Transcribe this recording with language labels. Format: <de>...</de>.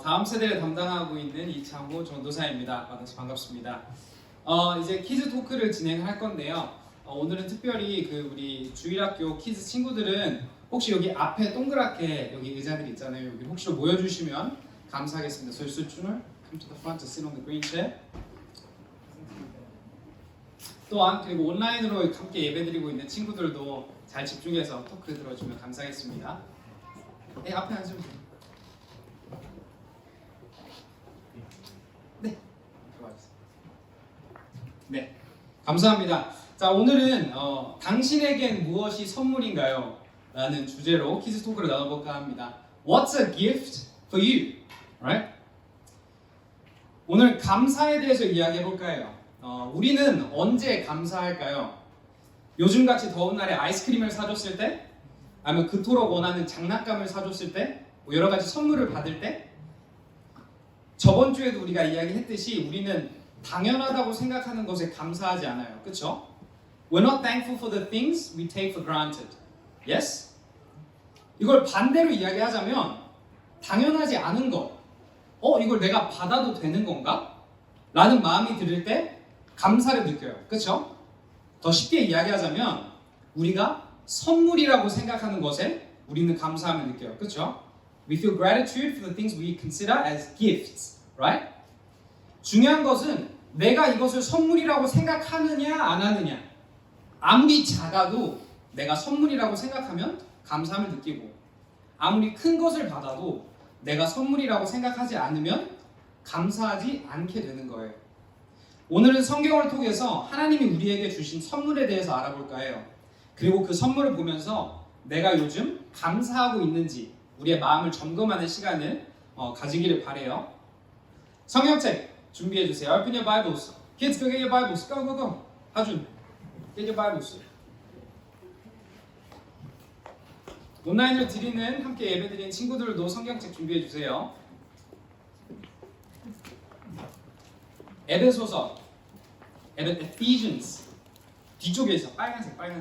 <ko>다음 세대를 담당하고 있는 이창호 전도사입니다. 만나서 반갑습니다. 이제 키즈 토크를 진행할 건데요. 오늘은 특별히 우리 주일학교 키즈 친구들은 혹시 여기 앞에 동그랗게 여기 의자들 있잖아요. 여기 혹시 모여주시면 감사하겠습니다.</ko> <en>So 수준을 come to the front to sit on the green chair.</en> <ko>또한 그리고 온라인으로 함께 예배드리고 있는 친구들도 잘 집중해서 토크 들어주면 감사하겠습니다. 네, 앞에 앉으세요. 네, 들어와주세요. 네, 감사합니다. 자, 오늘은 당신에겐 무엇이 선물인가요? 라는 주제로 키즈 토크를 나눠볼까 합니다.</ko> <en>What's a gift for you? Right?</en> <ko>오늘 감사에 대해서 이야기해볼까 해요. 우리는 언제 감사할까요? 요즘같이 더운 날에 아이스크림을 사줬을 때? 아니면 그토록 원하는 장난감을 사줬을 때? 뭐 여러 가지 선물을 받을 때? 저번 주에도 우리가 이야기했듯이 우리는 당연하다고 생각하는 것에 감사하지 않아요. 그쵸?</ko> <en>We're not thankful for the things we take for granted. Yes?</en> <ko>이걸 반대로 이야기하자면 당연하지 않은 것, 이걸 내가 받아도 되는 건가? 라는 마음이 들을 때 감사를 느껴요. 그쵸? 더 쉽게 이야기하자면 우리가 선물이라고 생각하는 것에 우리는 감사함을 느껴요. 그쵸?</ko> <en>We feel gratitude for the things we consider as gifts. Right?</en> <ko>중요한 것은 내가 이것을 선물이라고 생각하느냐 안 하느냐. 아무리 작아도 내가 선물이라고 생각하면 감사함을 느끼고 아무리 큰 것을 받아도 내가 선물이라고 생각하지 않으면 감사하지 않게 되는 거예요. 오늘은 성경을 통해서 하나님이 우리에게 주신 선물에 대해서 알아볼까 해요. 그리고 그 선물을 보면서 내가 요즘 감사하고 있는지 우리의 마음을 점검하는 시간을 가지기를 바래요. 성경책 준비해 주세요.</ko> <en>Open your Bibles. Kids, go get your Bibles. Go, go, go. 하준, get your Bibles.</en> <ko>온라인을 드리는 함께 예배드리는 친구들도 성경책 준비해 주세요. 에베소서, Ephesians 뒤쪽에 있어. 빨간색.</ko>